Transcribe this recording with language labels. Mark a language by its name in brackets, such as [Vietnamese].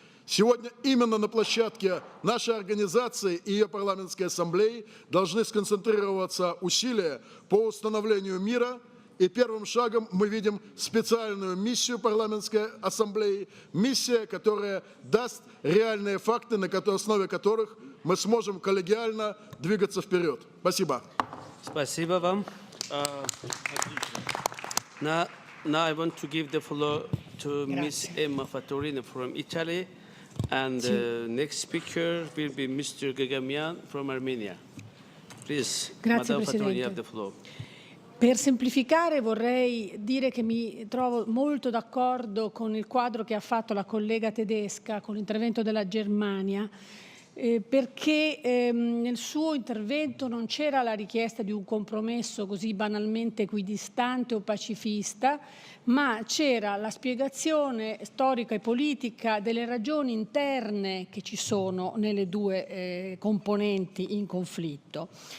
[Russian] Сегодня именно на площадке нашей организации и ее парламентской ассамблеи должны сконцентрироваться усилия по установлению мира. И первым шагом мы видим специальную миссию парламентской ассамблеи, миссия, которая даст реальные факты, на основе которых мы сможем коллегиально двигаться вперед. Спасибо. Спасибо вам. [English] Now I want to give the floor to Ms. Emma Fattorino from Italy, and the next speaker will be Mr. Gagamian from Armenia. Please, [Italian] Grazie, [English] Madame Fattorino, you have the floor. [Italian] Per semplificare vorrei dire che mi trovo molto d'accordo con il quadro che ha fatto la collega tedesca con l'intervento della Germania, perché nel suo intervento non c'era la richiesta di un compromesso così banalmente equidistante o pacifista, ma c'era la spiegazione storica e politica delle ragioni interne che ci sono nelle due componenti in conflitto.